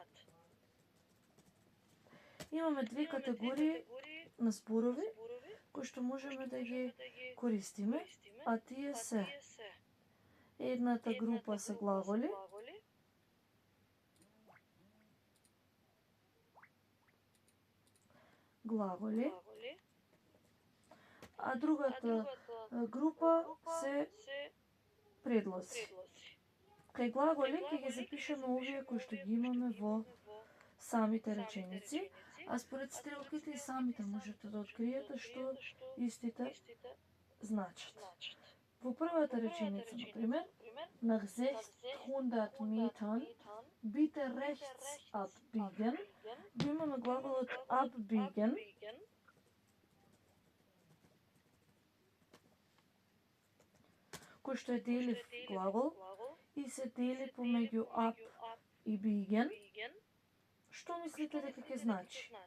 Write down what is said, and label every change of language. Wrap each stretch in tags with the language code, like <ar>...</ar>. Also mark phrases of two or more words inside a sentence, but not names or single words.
<mk>Имаме две категории на зборови кои што можеме да ги користиме, а тие се: едната група се глаголи, а другата група се предлози. Кај глаголи ќе ги запишеме овие кои што ги имаме во самите реченици, а според стрелките и самите можете да откриете што истите значат. Во првата реченица, например,</mk> <de>nach 600 Metern bitte rechts abbiegen,</de> <mk>го имаме глаголот abbiegen, кој што е делив глагол и се дели помеѓу up и biegen. Што мислите дека ќе значи?</mk>